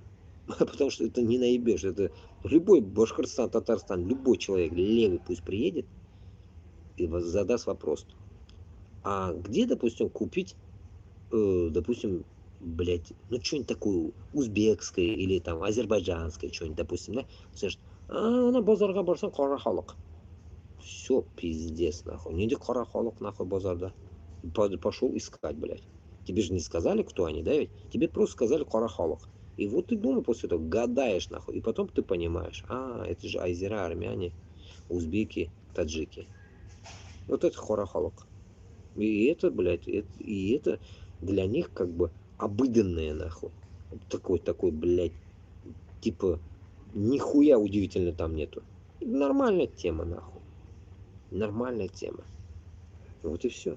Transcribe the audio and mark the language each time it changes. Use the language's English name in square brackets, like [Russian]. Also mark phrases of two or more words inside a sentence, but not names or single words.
[Russian] Потому что это не наебешь. Это любой Башкортостан, Татарстан, любой человек левый пусть приедет и задаст вопрос. А где, допустим, купить допустим, блядь, ну что-нибудь такое узбекское или там азербайджанское, что-нибудь, допустим, да, слышишь, на [Kazakh] базарға барсаң қара халық. [Russian] Все, пиздец, нахуй. Не иди [Kazakh] қара халық, [Russian] нахуй, базарда. Пошел искать, блядь. Тебе же не сказали, кто они, да ведь? Тебе просто сказали [Kazakh] қара халық. [Russian] И вот ты думаешь после этого, гадаешь, нахуй. И потом ты понимаешь, это же азера, армяне, узбеки, таджики. Вот это [Kazakh] қара халық. [Russian] И это, блядь, это для них как бы обыденное, нахуй. Такой, блядь, типа, нихуя удивительно там нету. Нормальная тема, нахуй. Нормальная тема. Вот и все.